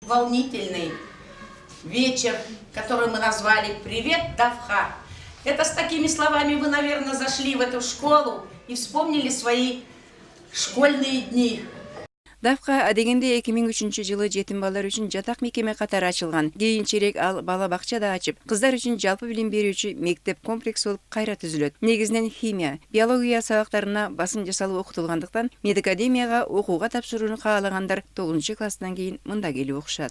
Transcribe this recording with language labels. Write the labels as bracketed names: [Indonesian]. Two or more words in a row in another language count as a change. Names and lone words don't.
[Russian] волнительный вечер, который мы назвали «Привет, Давха». Это с такими словами вы, наверное, зашли в эту школу и вспомнили свои школьные дни. [Kyrgyz] Давка адегенде 2003 жылы жетим балдар үчүн жатак мекеме катары ачылган. Кийинчерээк ал бала бакча да ачып, кыздар үчүн жалпы билим берүүчү мектеп комплекс болуп кайра түзүлөт. Негизинен химия, биология сабактарына басым жасалып окутулгандыктан медакадемияга окууга тапшырууну каалагандар 9-класстан кийин мында келип окушат.